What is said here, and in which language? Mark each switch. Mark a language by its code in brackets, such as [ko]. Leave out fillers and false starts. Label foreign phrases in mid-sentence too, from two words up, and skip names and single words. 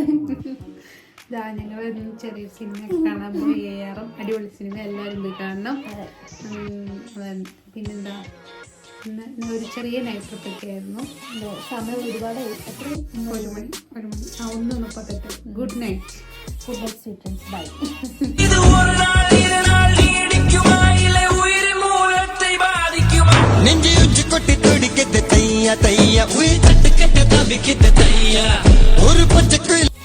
[ml] ഞങ്ങൾ ചെറിയ സിനിമ കാണാൻ പോയി. അടിപൊളി സിനിമ, എല്ലാവരും പോയി കാണണം. പിന്നെന്താ, ഒരു ചെറിയ [en] night trip [ml] ഒക്കെ ആയിരുന്നു. സമയം ഒരുപാട് 1 മണി 1:38. [en] good night. good night sweet dreams. bye. [ta] நெஞ்சு உச்சி கொட்டி துடிக்கத்த தையா தையா உயிர் தட்டு கட்ட தவிக்கத்த தையா ஒரு பச்சை